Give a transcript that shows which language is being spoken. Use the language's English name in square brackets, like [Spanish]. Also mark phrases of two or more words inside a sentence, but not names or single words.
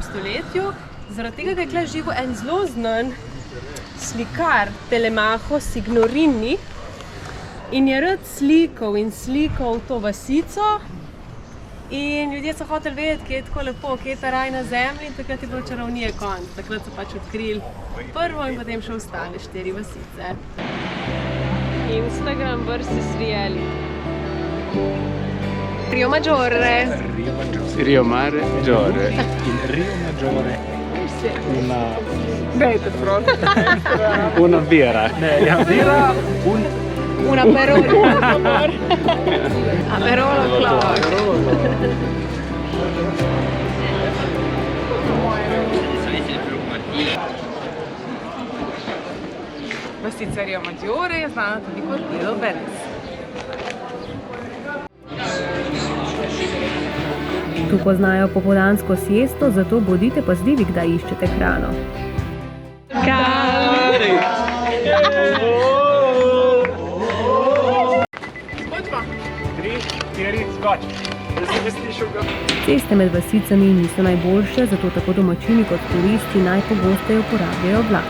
[Slovenian] stoletju, zaradi tega, ker je tukaj živel en zelo znan slikar Telemaco Signorini in je rad slikal to vasico. In ljudje so hoteli vedeti, kje je tako lepo, kje je ta raj na zemlji, in takrat je bilo čarovnije konc. Takrat so pač odkrili prvo in potem še ostale 4 vasice. [English] Instagram versus reality. [Slovenian] Rio Maggiore. Rio Maggiore. In Rio Maggiore Dajte, prosim. [Italian] Una birra. birra, Un aperolo. Aperolo Clark. [Slovenian] Vastica Rio Maggiore je znana tudi kot Little Venice. Tu poznajo popoldansko siesto, zato bodite pazljivi, kdaj iščete hrano. Ceste med vasicami niso najboljše, zato tako domačini kot turisti najpogosteje uporabljajo vlak.